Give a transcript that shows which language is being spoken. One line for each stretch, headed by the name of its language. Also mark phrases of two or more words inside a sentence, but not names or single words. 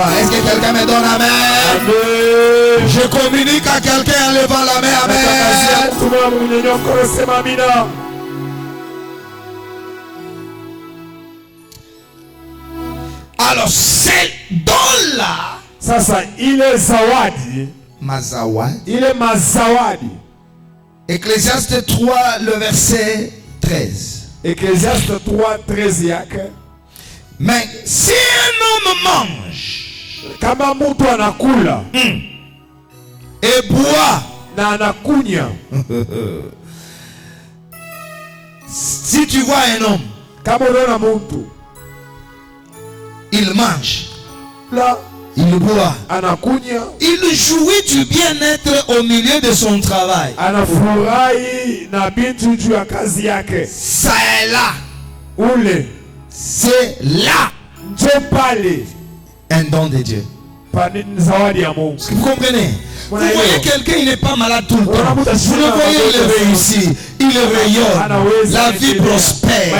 French: Est-ce que quelqu'un me donne amen? Amen. Je communique à quelqu'un en levant la main. Amen. Alors c'est don-là.
Swahili: Sasa ile zawadi. Mazawadi. Ile mazawadi.
French: Ecclésiaste 3, le verset 13.
Swahili: Ecclésiaste 3, 13 yake.
French: Mais si un homme mange,
Swahili: kama mtu anakula
French: et boit,
Swahili: na anakunya,
French: si tu vois un homme,
Swahili: kama unaona mtu,
French: il mange, là, il boit,
Swahili: anakunya,
French: il jouit du bien-être au milieu de son travail.
Swahili: Anafurahi na bintu juu ya kazi yake.
French: Ça est là.
Swahili: Ule.
French: C'est là. Un don de Dieu. Est-ce que vous comprenez? Vous voyez quelqu'un, il n'est pas malade tout le temps. Vous le voyez, il réussit. Il rayonne. La vie prospère.